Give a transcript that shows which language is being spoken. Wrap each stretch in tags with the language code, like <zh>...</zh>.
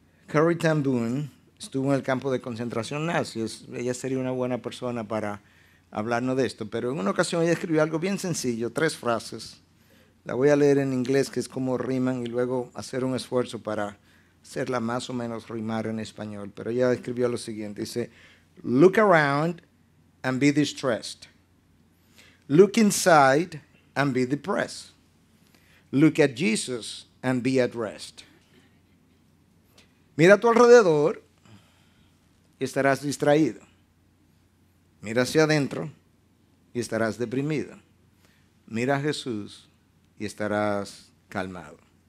<es>Corrie ten Boom estuvo en el campo de concentración nazi. Ella sería una buena persona para hablarnos de esto. Pero en una ocasión ella escribió algo bien sencillo, 3 frases. La voy a leer en inglés, que es como riman, y luego hacer un esfuerzo para hacerla más o menos rimar en español. Pero ella escribió lo siguiente. Dice,</es> <en>look around and be distressed. Look inside and be depressed. Look at Jesus and be at rest.</en> <es>Mira a tu alrededor y estarás distraído. Mira hacia adentro y estarás deprimido. Mira a Jesús y estarás calmado.</es>